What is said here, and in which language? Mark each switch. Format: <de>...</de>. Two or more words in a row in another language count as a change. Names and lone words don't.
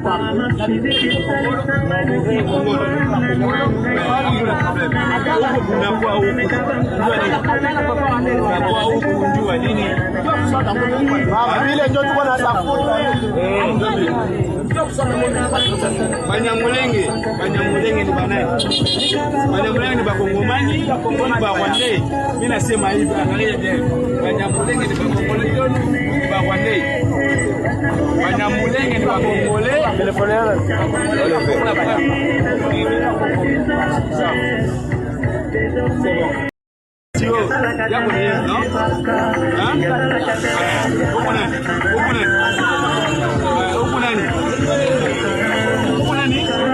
<sw>Unakuwa huko unajua nini? Vile ndio tuko na tafuta. Banyamulenge ni banaye. Banyamulenge ni bakongomani, ba Rwandais. Mimi nasema hivi angalia je. Banyamulenge ni bakongomani, ba Rwandais. Banyamulenge ni bakongomani, telefonera. Sio yako ni no? Huko nani? Huko nani? Huko nani? Huko nani?</sw>